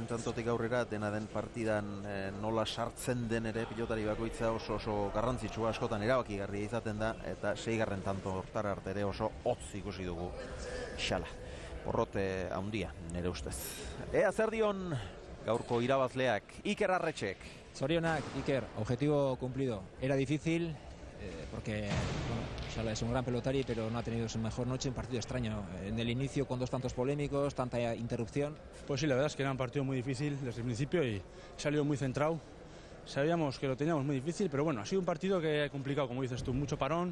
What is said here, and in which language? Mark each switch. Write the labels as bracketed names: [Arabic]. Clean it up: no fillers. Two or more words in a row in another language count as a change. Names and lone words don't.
[Basque] tantotik aurrera dena den partidan nola sartzen den ere pilotari bakoitza oso garrantzitsua askotan erabakigarria izaten da, eta 6. tanto hortara arte ere oso hotz ikusi dugu xala. Porrote handia, nire ustez. Ea zer dion gaurko irabazleak, Iker Arretxek. Zorionak, Iker, [Spanish] objetivo cumplido. Era difícil, porque bueno, Xala es un gran pelotari, pero no ha tenido su mejor noche, un partido extraño. En el inicio con 2 tantos polémicos, tanta interrupción. Pues sí, la verdad es que era un partido muy difícil desde el principio y salió muy centrado. Sabíamos que lo teníamos muy difícil, pero bueno, ha sido un partido que ha complicado, como dices tú, mucho parón.